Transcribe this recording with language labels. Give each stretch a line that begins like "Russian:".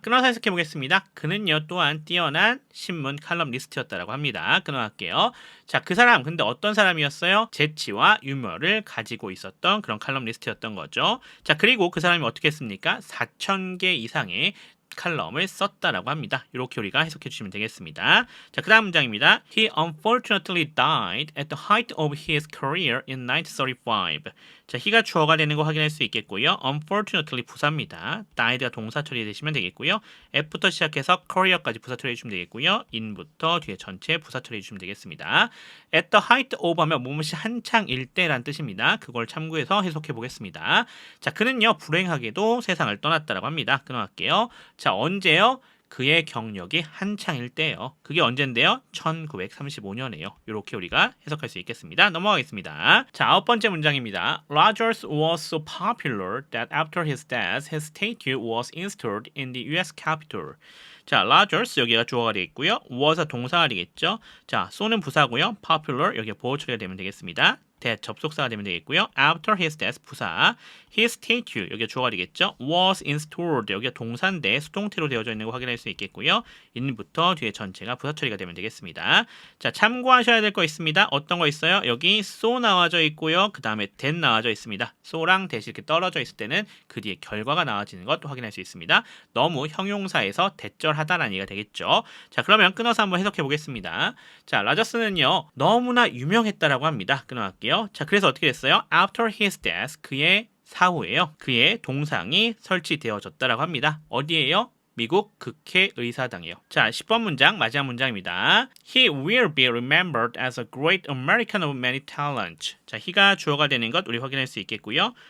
Korean: 끊어서 해석해 보겠습니다. 그는요 또한 뛰어난 신문 칼럼니스트였다라고 합니다. 끊어갈게요. 자, 그 사람 근데 어떤 사람이었어요? 재치와 유머를 가지고 있었던 그런 칼럼니스트였던 거죠. 자, 그리고 그 사람이 어떻게 했습니까? 4,000개 이상의 칼럼을 썼다라고 합니다. 이렇게 우리가 해석해 주시면 되겠습니다. 자, 그 다음 문장입니다.
English: He unfortunately died at the height of his career in 1935.
Korean: 자, he가 주어가 되는 거 확인할 수 있겠고요. unfortunately 부사입니다. died가 동사 처리되시면 되겠고요. f부터 시작해서 career까지 부사 처리해 주시면 되겠고요. in부터 뒤에 전체 부사 처리해 주시면 되겠습니다.
English: at the height of
Korean: 하면 무엇이 한창일 때란 뜻입니다. 그걸 참고해서 해석해 보겠습니다. 자, 그는요 불행하게도 세상을 떠났다라고 합니다. 끊어갈게요. 자, 언제요? 그의 경력이 한창일 때예요. 그게 언젠데요? 1935년이에요. 이렇게 우리가 해석할 수 있겠습니다. 넘어가겠습니다. 자, 9번째 문장입니다.
English: Rogers was so popular that after his death, his statue was installed in the US Capitol.
Korean: 자, Rogers 여기가 주어가 되겠고요. was가 동사가 되겠죠. 자, so는 부사고요. popular 여기가 보호 처리가 되면 되겠습니다. that 접속사가 되면 되겠고요. after his death 부사, his statue 여기가 주어가 되겠죠. was installed 여기가 동사인데 수동태로 되어져 있는 거 확인할 수 있겠고요. in부터 뒤에 전체가 부사 처리가 되면 되겠습니다. 자, 참고하셔야 될 거 있습니다. 어떤 거 있어요? 여기 so 나와져 있고요. 그 다음에 that 나와져 있습니다. so랑 that이 이렇게 떨어져 있을 때는 그 뒤에 결과가 나와지는 것 확인할 수 있습니다. 너무 형용사에서 대절하다라는 얘기가 되겠죠. 자, 그러면 끊어서 한번 해석해 보겠습니다. 자, 라저스는요 너무나 유명했다라고 합니다. 끊어갈게요. 자, 그래서 어떻게 됐어요?
English: After his death,
Korean: 그의 사후에요. 그의 동상이 설치되어졌다라고 합니다. 어디에요? 미국 국회의사당이에요. 자, 10번 문장 마지막 문장입니다.
English: He will be remembered as a great American of many talents.
Korean: 자, he가 주어가 되는 것 우리 확인할 수 있겠고요.